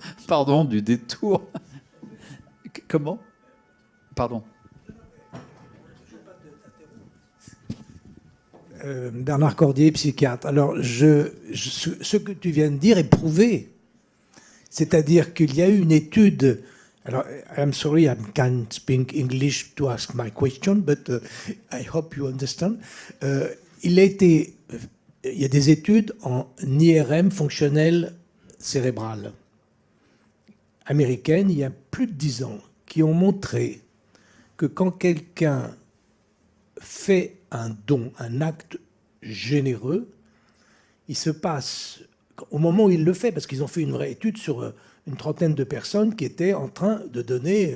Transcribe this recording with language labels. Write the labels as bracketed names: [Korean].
[French] Pardon du détour. Comment ? Pardon. Bernard Cordier, psychiatre. Alors, ce que tu viens de dire est prouvé. C'est-à-dire qu'il y a eu une étude... [English] Alors, I'm sorry, I can't speak English to ask my question, but I hope you understand. [French] Il y a des études en IRM fonctionnel cérébral américaines, il y a plus de 10 ans, qui ont montré que quand quelqu'un fait un don, un acte généreux, il se passe, au moment où il le fait, parce qu'ils ont fait une vraie étude sur une trentaine de personnes qui étaient en train de donner...